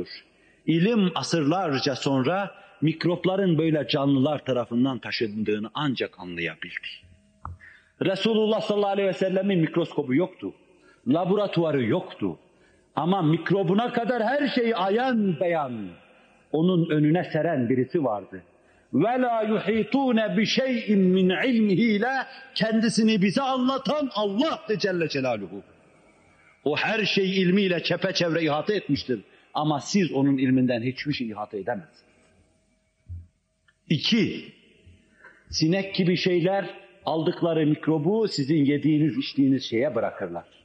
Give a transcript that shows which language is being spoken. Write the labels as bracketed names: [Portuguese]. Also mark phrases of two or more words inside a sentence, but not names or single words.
[Turkish] İlim asırlarca sonra mikropların böyle canlılar tarafından taşındığını ancak anlayabildi. Resulullah [Arabic] صلى الله عليه وسلم [Turkish] mikroskobu yoktu. Laboratuvarı yoktu. Ama mikrobuna kadar her şeyi ayan beyan onun önüne seren birisi vardı. [Arabic] وَلَا يُحِيطُونَ بِشَيْءٍ مِّنْ عِلْمِهِ [Turkish] ile kendisini bize anlatan Allah Celle Celaluhu. O her şeyi ilmiyle çepeçevre ihata etmiştir. Ama siz onun ilminden hiçbir şey ihata edemezsiniz. 2. Sinek gibi şeyler aldıkları mikrobu sizin yediğiniz, içtiğiniz şeye bırakırlar.